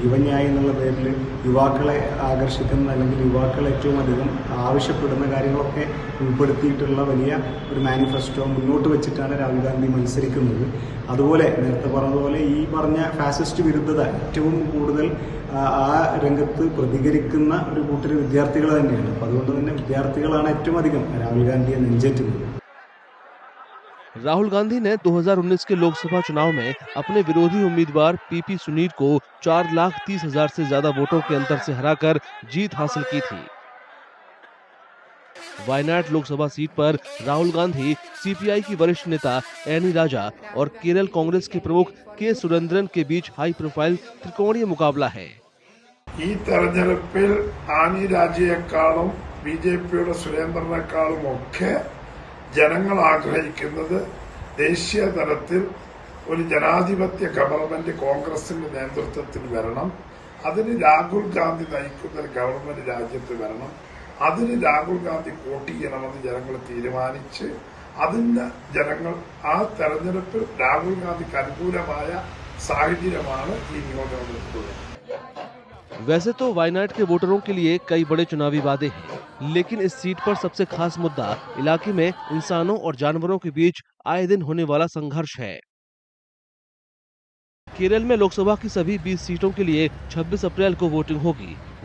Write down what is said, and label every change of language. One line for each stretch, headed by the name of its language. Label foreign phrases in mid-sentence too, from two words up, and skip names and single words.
Malayalam: യുവന്യായ എന്നുള്ള പേരിൽ യുവാക്കളെ ആകർഷിക്കുന്ന അല്ലെങ്കിൽ യുവാക്കൾ ഏറ്റവും അധികം ആവശ്യപ്പെടുന്ന കാര്യങ്ങളൊക്കെ ഉൾപ്പെടുത്തിയിട്ടുള്ള വലിയ ഒരു മാനിഫെസ്റ്റോ മുന്നോട്ട് വെച്ചിട്ടാണ് രാഹുൽ ഗാന്ധി മത്സരിക്കുന്നത്. അതുപോലെ നേരത്തെ പറഞ്ഞതുപോലെ ഈ പറഞ്ഞ ഫാസിസ്റ്റ് വിരുദ്ധത ഏറ്റവും കൂടുതൽ ആ രംഗത്ത് പ്രതികരിക്കുന്ന ഒരു കൂട്ടർ വിദ്യാർത്ഥികൾ തന്നെയാണ്. അപ്പോൾ അതുകൊണ്ട് തന്നെ വിദ്യാർത്ഥികളാണ് ഏറ്റവും അധികം രാഹുൽ ഗാന്ധിയെ നെഞ്ചേറ്റുന്നത്.
Hindi: राहुल गांधी ने 2019 के लोकसभा चुनाव में अपने विरोधी उम्मीदवार PP सुनीर को 4,30,000 से ज्यादा वोटों के अंतर से हराकर जीत हासिल की थी। वायनाड लोकसभा सीट पर राहुल गांधी CPI की वरिष्ठ नेता एनी राजा और केरल कांग्रेस के प्रमुख K सुरेंद्रन के बीच
English: high profile
Hindi: त्रिकोणीय मुकाबला है।
Malayalam: ഈ തെരഞ്ഞെടുപ്പിൽ ആനി രാജയെക്കാളും BJPയുടെ സുരേന്ദ്രനേക്കാളും ഒക്കെ ജനങ്ങൾ ആഗ്രഹിക്കുന്നത് ദേശീയ തലത്തിൽ ഒരു ജനാധിപത്യ ഗവൺമെന്റ് കോൺഗ്രസിന്റെ നേതൃത്വത്തിൽ വരണം. അതിന് രാഹുൽ ഗാന്ധി നയിക്കുന്ന ഒരു ഗവൺമെന്റ് രാജ്യത്ത് വരണം. അതിന് രാഹുൽ ഗാന്ധി വോട്ട് ചെയ്യണമെന്ന് ജനങ്ങൾ തീരുമാനിച്ച് അതിന് ജനങ്ങൾ ആ തെരഞ്ഞെടുപ്പിൽ രാഹുൽ ഗാന്ധിക്ക് അനുകൂലമായ സാഹചര്യമാണ് ഈ നിയോജകമണ്ഡലത്തിലുള്ളത്.
Hindi: वैसे तो वायनाड के वोटरों के लिए कई बड़े चुनावी वादे हैं, लेकिन इस सीट पर सबसे खास मुद्दा इलाके में इंसानों और जानवरों के बीच आए दिन होने वाला संघर्ष है। केरल में लोकसभा की सभी 20 सीटों के लिए 26 अप्रैल को वोटिंग होगी।